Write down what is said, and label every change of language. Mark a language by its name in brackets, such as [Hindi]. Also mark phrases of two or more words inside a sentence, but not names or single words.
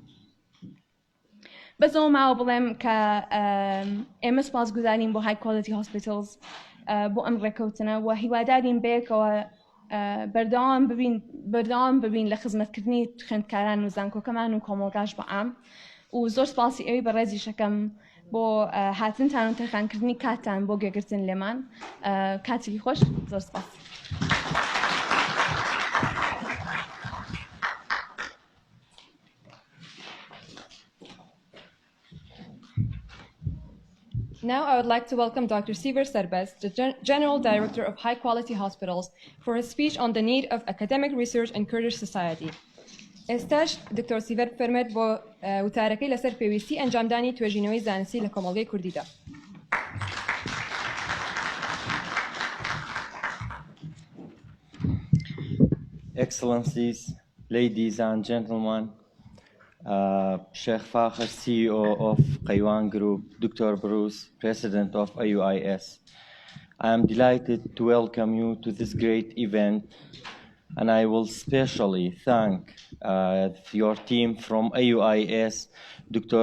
[Central Kurdish] بەزەوە ماوە بڵێم کە ئێمە سپاسگوزارین بۆ هایکوالێتی هۆسپیتالز بۆ ئەم ڕێکەوتنە و هیوادارین بەیەکەوە بەردەوام ببین لە خزمەتکردنی خوێندکاران و زانکۆکەمان و کۆمەڵگاش بە عام و زۆر سپاسی ئەوی بە ڕێزی شەکەم بۆ هاتنتان و تەرخانکردنی کاتتان بۆ گوێگرتن لێمان. کاتێکی خۆش، زۆر سپاس. [English] Now I would like to welcome Dr. Siver Serbest, the General Director of High Quality Hospitals, for his speech on the need of academic research in Kurdish society. [Central Kurdish] ئێستاش دکتۆر سیڤەر فەرمێت بۆ وتارەکەی لەسەر پێویستی ئەنجامدانی توێژینەوەی زانستی لە کۆمەڵگەی کوردیدا. [English] Excellencies, ladies and gentlemen, Sheikh Fakhr, CEO of Kaiwan Group, Dr. Bruce, President of AUIS. I am delighted to welcome you to this great event, and I will specially thank your team from AUIS, Dr.